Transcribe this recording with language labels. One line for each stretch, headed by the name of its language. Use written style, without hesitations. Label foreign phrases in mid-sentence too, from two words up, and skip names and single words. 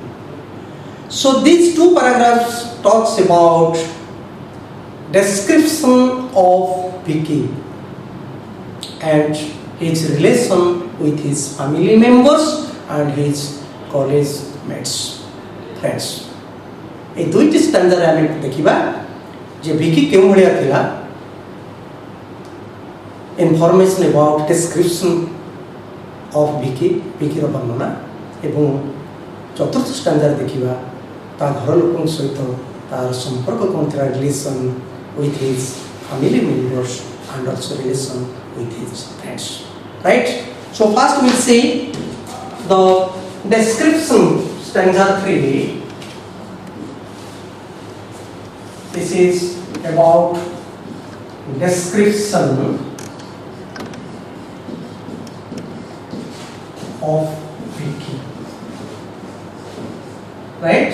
English: So these 2 paragraphs talks about description of Vicky and his relation with his family members and his college mates, friends.
Odia: ଏ 2ଟି ଷ୍ଟାଞ୍ଜା ଆମେ ଦେଖିବା ଯେ ଭିକି କେଉଁ ଭଳିଆ ଥିଲା
English: information about description of Vicky
Odia: ର ବର୍ଣ୍ଣନା ଏବଂ ଚତୁର୍ଥ ଷ୍ଟାଞ୍ଜା ଦେଖିବା ତା ଘର ଲୋକଙ୍କ ସହିତ ତାର ସମ୍ପର୍କ କଣ ଥିଲା
English: relation with his family members and also relation with his friends right? So first we'll see the description, stanza 3. This is about description of Vicky, right?